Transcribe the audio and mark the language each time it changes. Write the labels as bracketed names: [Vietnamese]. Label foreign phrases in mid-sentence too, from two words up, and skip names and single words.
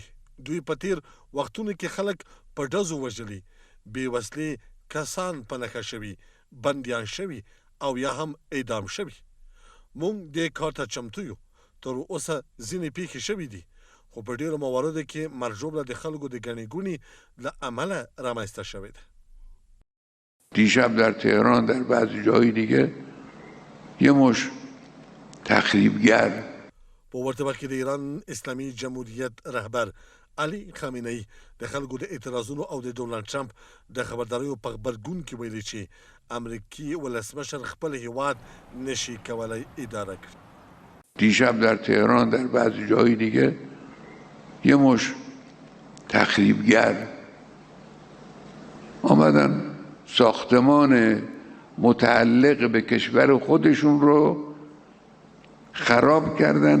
[Pashto] دوی په تېر وختونو کې خلک په ډزو وژلي، بې وسلې کسان په نښه شوي، بندیان شوي او یا هم اعدام شوي. مونږ دې کار ته چمتو یو. تر اوسه ځینې پیښې شوي دي خو په ډېرو مواردو کې مرجوب د خلکو د ګڼې ګوڼې له امله رامنځته شوې ده. [Persian] دیشب در تهران در بعضی جای دیگه یه مش تخریبگر [Pashto] په ورته وخت کې د ایران اسلامي جمهوریت رهبر علي خامنه‌ای د خلکو د اعتراضونو او د ډونالد ټرمپ د خبرداریو په غبرګون کې ویلي چې امریکایي ولسمشر خپل هیواد نشي کولای اداره کړي. [Persian] دیشب در تهران در بعضی جای دیگه یه مش تخریبگر آمدن ساختمان متعلق به کشور خودشون رو خراب کردن.